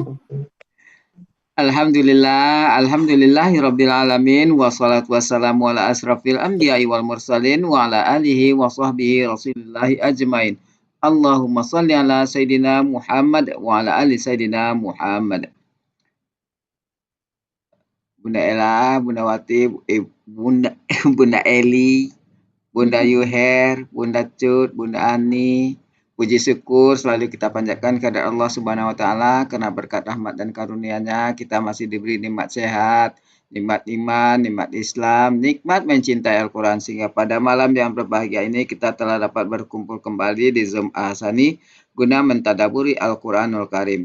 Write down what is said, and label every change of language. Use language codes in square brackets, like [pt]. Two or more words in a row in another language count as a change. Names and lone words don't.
[ar] الحمد لله رب العالمين والصلاة والسلام على أشرف الأنبياء والمرسلين وعلى آله وصحبه رسول الله أجمعين. اللهم صل على سيدنا محمد وعلى آل سيدنا محمد. [id] Bunda Ella, Bunda Wati, Bunda Bunda Eli, Bunda Yuher, Bunda Cut, Bunda Ani. Puji syukur selalu kita panjatkan kepada Allah [ar] سبحانه وتعالى [id] karena berkat rahmat dan karunia-Nya kita masih diberi nikmat sehat, nikmat iman, nikmat Islam, nikmat mencintai Al-Qur'an sehingga pada malam yang berbahagia ini kita telah dapat berkumpul kembali di Zoom Ahsani guna mentadaburi [ar] القرآن الكريم.